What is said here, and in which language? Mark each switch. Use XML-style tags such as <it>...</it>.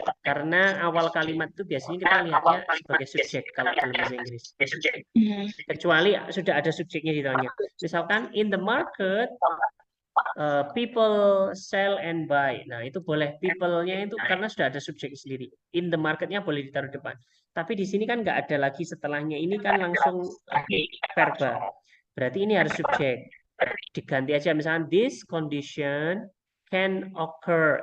<id>Karena awal kalimat itu biasanya kita lihatnya sebagai subjek kalau dalam bahasa Inggris. Kecuali sudah ada subjeknya di dalamnya. Misalkan</id> <en>in the market people sell and buy.</en> <id>Nah, itu boleh people-nya itu karena sudah ada subjek sendiri. In the market-nya boleh ditaruh depan. Tapi di sini kan nggak ada lagi setelahnya. Ini kan langsung verba. Berarti ini harus subjek. Diganti aja misalkan</id> <en>this condition can occur.</en>